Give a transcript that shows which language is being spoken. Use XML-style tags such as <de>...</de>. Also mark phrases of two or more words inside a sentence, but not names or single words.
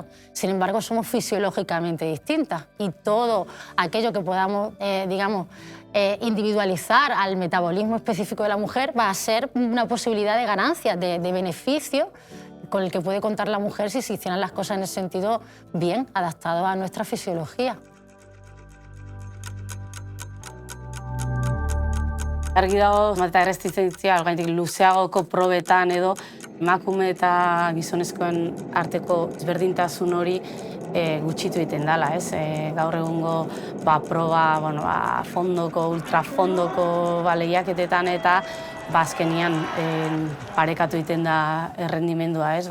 <es>Sin embargo, somos fisiológicamente distintas y todo aquello que podamos, individualizar al metabolismo específico de la mujer va a ser una posibilidad de ganancia, de beneficio con el que puede contar la mujer si se hicieran las cosas en ese sentido bien, adaptado a nuestra fisiología.</es> <eu>Argi dago, eta erresistentzia gainetik luzeagoko probetan edo emakume eta gizonezkoen arteko ezberdintasun hori gutxitu egiten dela, ez? Gaur egungo proba fondoko, ultrafondoko lehiaketetan eta azkenean parekatu egiten da errendimendua, ez?</eu>